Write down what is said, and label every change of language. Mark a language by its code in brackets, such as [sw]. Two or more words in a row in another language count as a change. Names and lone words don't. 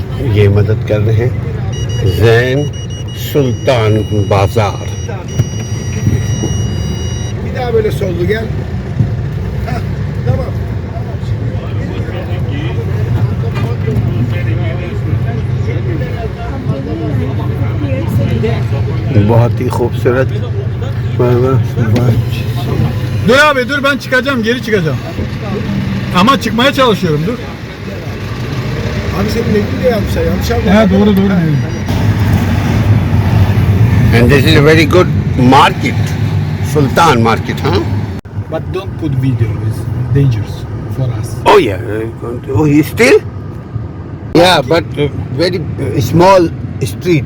[hi] ये मदद कर रहे हैं जैन सुल्तान बाजार। [tr] Bir daha böyle soldu gel. Heh, tamam. [hi] बहुत ही खूबसूरत। [tr] Dur abi dur, ben çıkacağım, geri çıkacağım. Ama çıkmaya çalışıyorum, dur. Abi senin renkli de yapmışlar. Yanlış anladın. He doğru. [en] And this is a very good market, Sultan market, huh? But don't put video, it's dangerous for us. Oh yeah. Oh, he still? Yeah, but very small street.